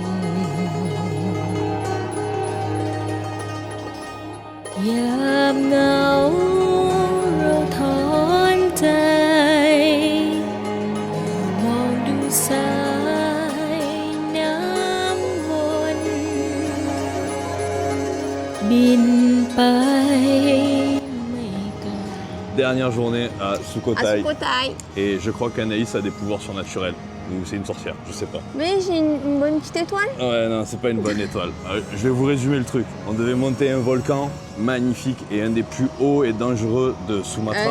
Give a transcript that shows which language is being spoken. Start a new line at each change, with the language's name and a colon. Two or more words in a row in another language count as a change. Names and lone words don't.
Thai: ยามเหงาเราถอนใจ มองดูสายน้ำวนบินไปไม่ไกล
French: Dernière journée à À Sukhothai. Sukhothai. Et je crois qu'Anaïs a des pouvoirs surnaturels. Ou c'est une sorcière, je sais pas. Mais j'ai une bonne petite étoile. Ouais, non, c'est pas une bonne étoile. Je vais vous résumer le truc. On devait monter un volcan magnifique et un des plus hauts et dangereux de Sumatra